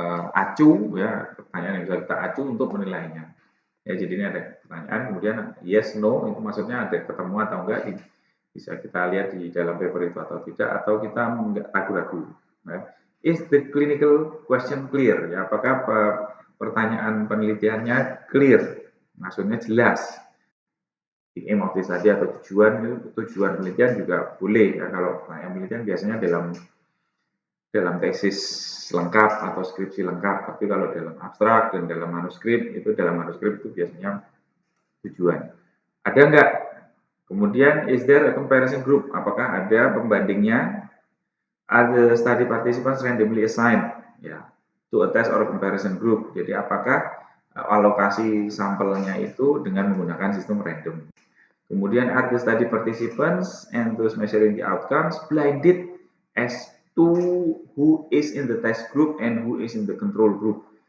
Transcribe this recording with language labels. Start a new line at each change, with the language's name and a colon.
Indonesian: acu, ya, pertanyaan yang bisa kita acu untuk menilainya. Ya, jadi ini ada pertanyaan, kemudian yes, no, itu maksudnya ada ketemu atau enggak, bisa kita lihat di dalam paper itu atau tidak, atau kita enggak ragu-ragu.
English: Nah, is the clinical question clear?
Indonesian: Ya, apakah pertanyaan penelitiannya clear? Maksudnya jelas.
English: The aim of the study
Indonesian: atau tujuan penelitian juga boleh ya, kalau pertanyaan penelitian biasanya dalam tesis lengkap atau skripsi lengkap, tapi kalau dalam abstrak dan dalam manuskrip itu biasanya tujuan. Ada enggak?
English: Kemudian is there a comparison group?
Indonesian: Apakah ada pembandingnya?
English: Are the study participants randomly assigned ya to a test or a comparison group?
Indonesian: Jadi apakah alokasi sampelnya itu dengan menggunakan sistem random?
English: Kemudian are the study participants and those measuring the outcomes blinded as to who is in the test group and who is in the control group?